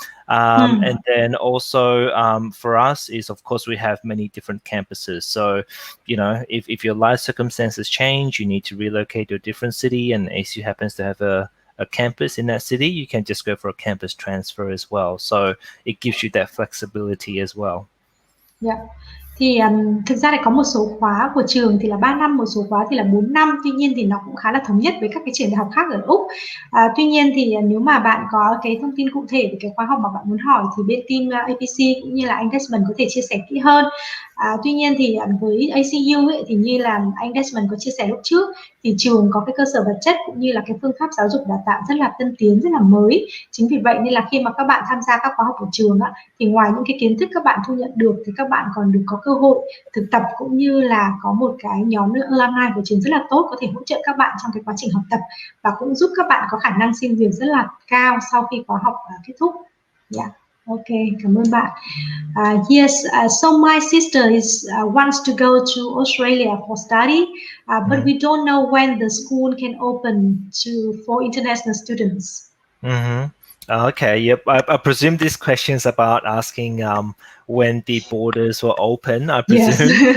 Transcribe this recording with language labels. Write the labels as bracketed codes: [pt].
[en] And then also for us is, of course, we have many different campuses. So, if your life circumstances change, you need to relocate to a different city, and ACU happens to have a campus in that city, you can just go for a campus transfer as well. So it gives you that flexibility as well. Yeah. [vi] Thì thực ra thì có một số khóa của trường thì là 3 năm, một số khóa thì là 4 năm. Tuy nhiên thì nó cũng khá là thống nhất với các cái trường đại học khác ở Úc. Tuy nhiên thì nếu mà bạn có cái thông tin cụ thể về cái khóa học mà bạn muốn hỏi thì bên team APC cũng như là anh Desmond có thể chia sẻ kỹ hơn. Tuy nhiên thì với ACU ấy, thì như là anh Desmond có chia sẻ lúc trước, thì trường có cái cơ sở vật chất cũng như là cái phương pháp giáo dục đào tạo rất là tân tiến, rất là mới. Chính vì vậy nên là khi mà các bạn tham gia các khóa học của trường á, thì ngoài những cái kiến thức các bạn thu nhận được thì các bạn còn được có cơ hội thực tập, cũng như là có một cái nhóm alumni của trường rất là tốt, có thể hỗ trợ các bạn trong cái quá trình học tập và cũng giúp các bạn có khả năng xin việc rất là cao sau khi khóa học kết thúc. Yeah. Ok, cảm ơn bạn. [en] Yes, so my sister wants to go to Australia for study, but we don't know when the school can open for international students. Okay, yep. I presume this question is about asking when the borders will open, I presume.